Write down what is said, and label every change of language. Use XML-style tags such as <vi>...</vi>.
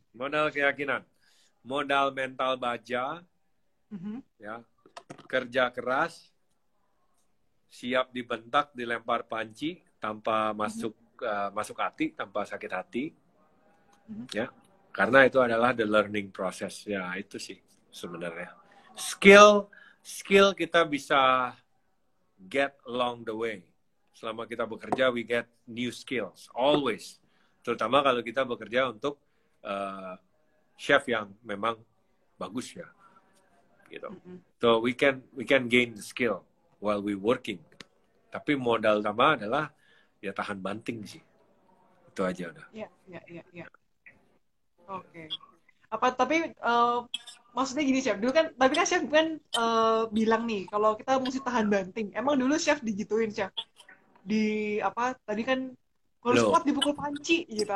<id>Modal keyakinan. Modal mental baja. Ya. Kerja keras. Siap dibentak, dilempar panci tanpa masuk hati, tanpa sakit hati. Ya. Karena itu adalah</id> <en>the learning process.</en> <id>Ya, itu sih sebenarnya. Skill kita bisa</id> <en>get along the way.</en> <id>Selama kita bekerja,</id> <en>we get new skills. Always.</en> <id>Terutama kalau kita bekerja untuk chef yang memang bagus ya. Gitu.</id> <en>So we can gain the skill while we working.</en> <id>Tapi modal utama adalah ya tahan banting sih. Itu aja udah. Ya. Oke. Tapi maksudnya gini chef, dulu kan, tapi kan chef kan bilang nih kalau kita mesti tahan banting. Emang dulu chef digituin chef? Tadi kan harus kuat dipukul panci gitu.</id>